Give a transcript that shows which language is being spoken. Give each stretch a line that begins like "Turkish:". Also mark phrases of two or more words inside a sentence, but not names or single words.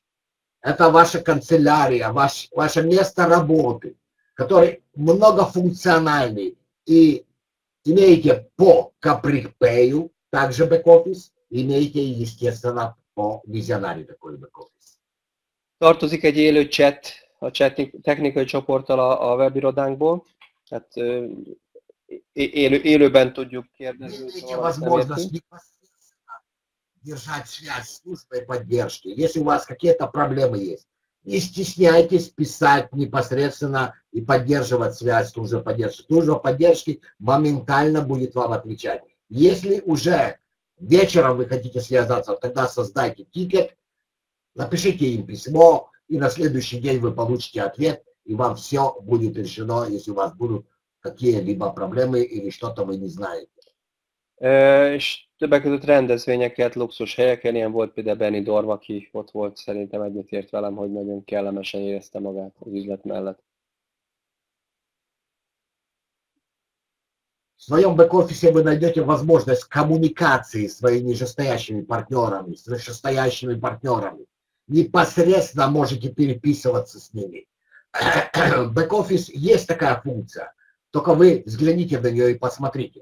Russian: Это ваша канцелярия, ваше место работы, который многофункциональный. И имеете по Capricpay также бэк-офис, имеете, естественно, по Visionary такой бэк-офис.
Hungarian: Tartozik egy élő chat a chat technikai csoporttal a webirodánkból, tehát élőben tudjuk kérdezni.
Russian: Имеете возможность держать связь с службой поддержки. Если у вас какие-то проблемы есть, не стесняйтесь писать непосредственно и поддерживать связь с службой поддержки. Служба поддержки моментально будет вам отвечать. Если уже вечером вы хотите связаться, тогда создайте тикет, напишите им письмо, и на следующий день вы получите ответ, и вам все будет решено, если у вас будут какие-либо проблемы или что-то вы не знаете.
Hungarian: És többek között rendezvényeket, luxus helyeken, ilyen volt például Benidorm, aki ott volt, szerintem egyetért velem, hogy nagyon kellemesen érezte magát az üzlet mellett.
Russian: В своем бэк-офисе вы найдете возможность коммуникации с своими нижестоящими партнерами, с вышестоящими партнерами. Непосредственно можете переписываться с ними. Бэк-офис есть такая функция, только вы взгляните на нее и посмотрите.